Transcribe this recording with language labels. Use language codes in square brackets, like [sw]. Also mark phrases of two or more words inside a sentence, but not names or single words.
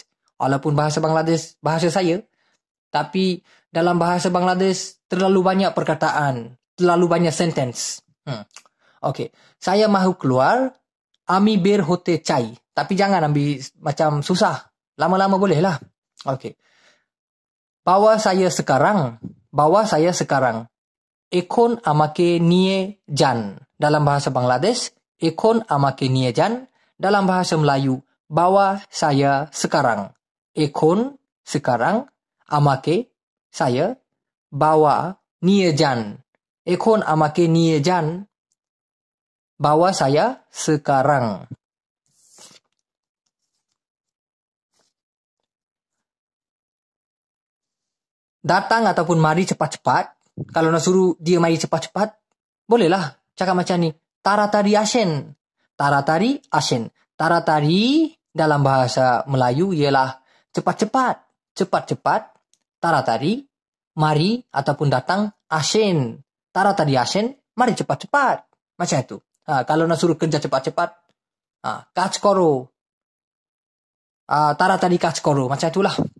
[ms] Walaupun bahasa Bangladesh bahasa saya, tapi dalam bahasa Bangladesh terlalu banyak perkataan, terlalu banyak sentence. Okey, saya mahu keluar, [bn] আমি বেরোতে চাই. [ms] Tapi jangan ambil macam susah. Lama-lama boleh lah. Okey. Bawa saya sekarang. [bn] এখন আমাকে নিয়ে যান. [ms] Dalam bahasa Bangladesh, [bn] এখন আমাকে নিয়ে যান. [ms] Dalam bahasa Melayu, bawa saya sekarang. [bn] Ekon sekarang, amake saya, bawa niye jan. এখন আমাকে নিয়ে যান. [ms] Bawa saya sekarang. Datang ataupun mari cepat-cepat. Kalau nak suruh dia mari cepat-cepat, bolehlah cakap macam ni. [bn] তাড়াতাড়ি আসেন। তাড়াতাড়ি আসেন. [ms] Taratari dalam bahasa Melayu ialah cepat-cepat. Cepat-cepat. Taratari. Mari ataupun datang. Ashen. [bn] তাড়াতাড়ি আসেন. [ms] Mari cepat-cepat. Macam itu. Kalau nak suruh kerja cepat-cepat. [bn] কাজ করো। তাড়াতাড়ি কাজ করো. [ms] Macam itulah.